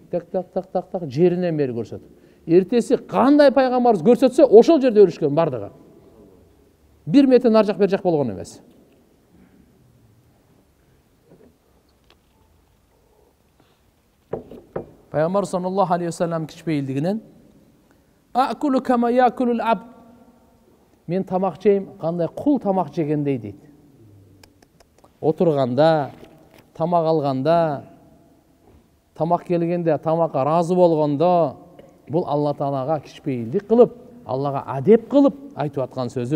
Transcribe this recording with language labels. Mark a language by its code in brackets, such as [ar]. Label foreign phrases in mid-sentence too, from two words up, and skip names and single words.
[ky] Так жеринен бери көрсөтүп. Эртеси кандай пайгамбарыбыз көрсөтсө, ошол жерде өлүшкөн бардыгы. 1 метр нар жак бер жак болгон эмес. Пайгамбар [ar] صلى الله عليه وسلم [ky] кичпейилдигинен [ar] آكل كما يأكل العبد. [ky] Мен тамак жейм, кандай кул тамак жегендей дейт. Отурганда, тамак алганда, тамак келгенде, тамакка разы болгондо, бул Алла Таалага кичпейилдик кылып, Аллага адеп кылып айтып аткан сөзү.